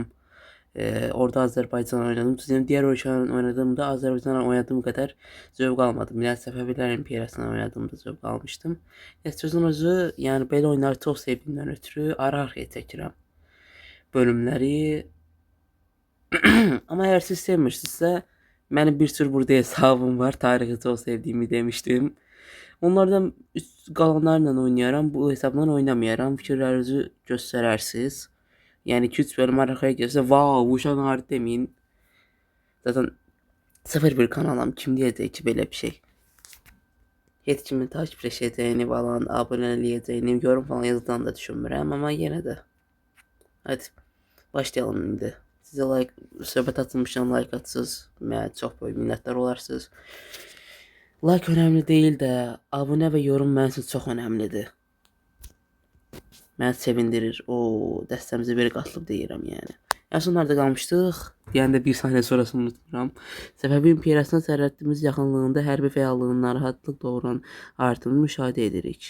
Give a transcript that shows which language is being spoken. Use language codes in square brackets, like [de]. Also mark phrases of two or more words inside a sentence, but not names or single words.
[az] Orada Azərbaycan oynadım. Düzdeyim, diğer ölkələrin oynadığımda Azərbaycanla oynadığım qədər zövq almadım. Yəni Səfəvilər İmperiyasından oynadığımda zövq almışdım. Sözün özü, yəni belə oyunları çox sevdiyimdən ötürü ara-arxaya çəkirəm bölümləri. [tr] Ama eğer siz sevmişsizsə, benim bir sürü burada hesabım var. Tarixi çok sevdiğimi demiştim. [az] Onlardan qalanlarla oynayaram. Bu hesabla oynamayaram. Fikirlərinizi göstərərsiniz. Yəni 2-3 bölüm arxaya gəlsə, "Vau, bu uşaq harı" deməyin. Zaten sıfır bir kanalam. Kim deyəcək ki, belə bir şey? Heç kimin takipləşəcəyini falan, abunələyəcəyini, yorum falan yazıdan da düşünmürəm, amma yenə də. Hadi başlayalım indi. Sizə like, söhbət açılmışdan like atsız, mənə çox böyük minnətdar olarsınız. [tr] Like önemli değil [az] də, abunə və yorum mənim üçün çox önəmlidir. Məni sevindirir. O dəstəmizi bir qatılıb deyirəm yəni. [tr] En son nerede [az] qalmışdıq? Deyəndə bir saniyə sonrasını unutmuram. Səfəvi İmperiyasına sərhədimiz yaxınlığında hərbi fəallığın narahatlıq doğuran artımını müşahidə edirik.